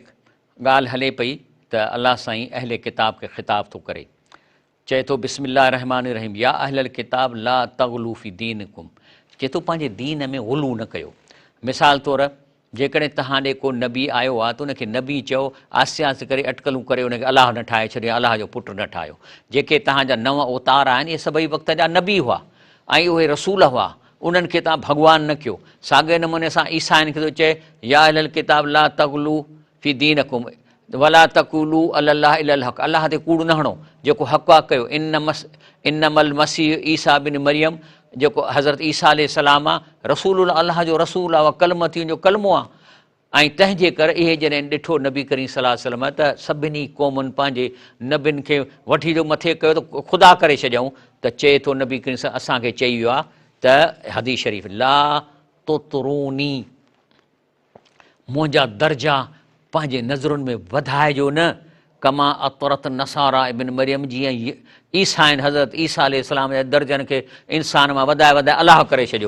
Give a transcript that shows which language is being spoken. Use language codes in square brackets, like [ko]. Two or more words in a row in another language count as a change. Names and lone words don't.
[sd] ॻाल्हि हले पई त अलाह साईं अहले किताब खे ख़िताब थो करे, चए थो [ar] بسم الله الرحمن الرحيم, يا أهل الكتاب لا تغلوا في دينكم, [sd] चए थो पंहिंजे दीन में ग़ुलू न कयो। मिसाल तौरु जेकॾहिं तव्हां ॾे को नबी आयो आहे त उनखे नबी चयो, आस्ते आस्ते करे अटकलूं करे उनखे अलाह न ठाहे छॾियो, अलाह जो पुटु न ठाहियो। जेके तव्हांजा नव अवतार आहिनि, इहे सभई वक़्त जा नबी हुआ ऐं उहे रसूल हुआ, उन्हनि खे तव्हां भॻवान न कयो। साॻे नमूने सां ईसाइन खे थो चए, [ar] يا أهل الكتاب لا تغلوا في دينكم ولا تقولوا على الله إلا الحق, [sd] अलाह ते कूड़ न हणो, जेको हक़ आहे कयो। [ar] إنما المسيح عيسى ابن مريم, [sd] जेको हज़रत ईसा अलैहिस्सलाम आहे, रसूल अलाह जो रसूल आहे, कलमतियुनि जो कलमो आहे। ऐं तंहिंजे करे इहे जॾहिं ॾिठो नबी करीम [ar] صلى الله عليه وسلم [sd] त सभिनी क़ौमुनि पंहिंजे नबियुनि खे वठी जो मथे कयो त ख़ुदा करे छॾियऊं त चए थो नबी करीम असांखे चई वियो आहे त हदीस शरीफ़ [ar] لا تطروني, [sd] मुंहिंजा दर्जा पंहिंजे नज़रुनि में वधाइजो न, [ar] كما أطرت النصارى ابن مريم, [sd] जीअं ईसा आहिनि हज़रत ईसा अलैहिस्सलाम जे दर्जनि खे इंसान मां वधाए वधाए अलाह करे छॾियो।